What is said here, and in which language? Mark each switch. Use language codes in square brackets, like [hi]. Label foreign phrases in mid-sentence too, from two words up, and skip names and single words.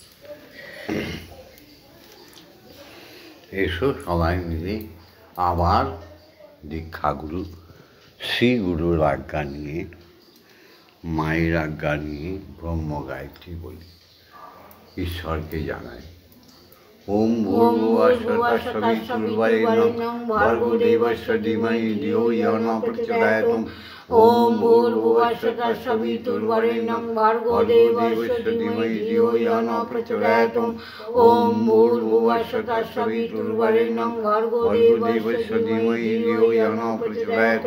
[bn] এসো সবাই মিলে আবার দীক্ষাগুরু শ্রী গুরুর আজ্ঞা নিয়ে মায়ের আজ্ঞা নিয়ে ব্রহ্ম গায়ত্রী বলি, ঈশ্বরকে জানাই। [sa] ওম ভূর্ভুবঃ স্বঃ সবিতুর্বরেণ্যং ভর্গো দেবস্য ধীমহি ধিয়ো ইয়ো নঃ প্রচোদয়াৎ। ওম ভূর্ভুবঃ স্বঃ সবিতুর্বরেণ্যং ভর্গো দেবস্য ধীমহি ধিয়ো ইয়ো নঃ প্রচোদয়াৎ। ওম ভূর্ভুবঃ স্বঃ সবিতুর্বরেণ্যং ভর্গো দেবস্য ধীমহি ধিয়ো ইয়ো নঃ প্রচোদয়াৎ।